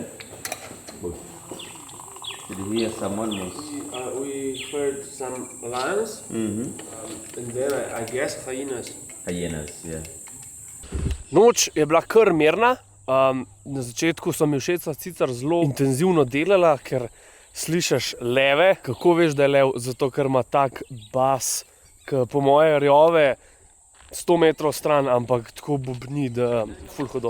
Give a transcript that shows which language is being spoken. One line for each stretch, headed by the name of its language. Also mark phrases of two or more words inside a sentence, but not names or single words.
English: Good. Did you hear someone was... We heard some lions, and then I guess hyenas. Hyenas, yeah.
Slovenian: Noč je bila kar mirna. Na začetku so mi všeč sicer zelo intenzivno delala, ker slišiš leve. Kako veš, da je lev? Zato, ker ima tak bas, ki po moje rjove 100 metrov stran, ampak tako bubni, da ful hodo.